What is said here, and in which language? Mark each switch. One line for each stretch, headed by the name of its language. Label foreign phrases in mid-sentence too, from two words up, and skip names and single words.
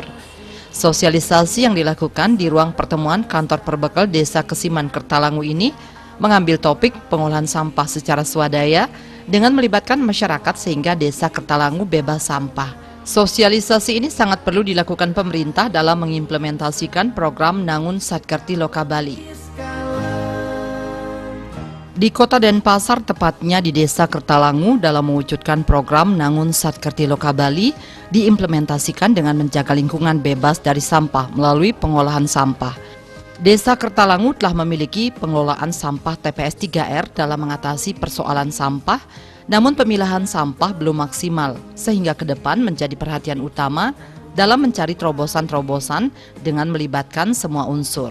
Indonesian: Sosialisasi yang dilakukan di ruang pertemuan kantor Perbegal Desa Kesiman, Kertelangu ini mengambil topik pengolahan sampah secara swadaya dengan melibatkan masyarakat sehingga Desa Kertelangu bebas sampah. Sosialisasi ini sangat perlu dilakukan pemerintah dalam mengimplementasikan program Nangun Satkerti Loka Bali. Di Kota Denpasar, tepatnya di Desa Kertalangu, dalam mewujudkan program Nangun Satkerti Loka Bali diimplementasikan dengan menjaga lingkungan bebas dari sampah melalui pengolahan sampah. Desa Kertalangu telah memiliki pengelolaan sampah TPS 3R dalam mengatasi persoalan sampah, namun pemilahan sampah belum maksimal, sehingga ke depan menjadi perhatian utama dalam mencari terobosan-terobosan dengan melibatkan semua unsur.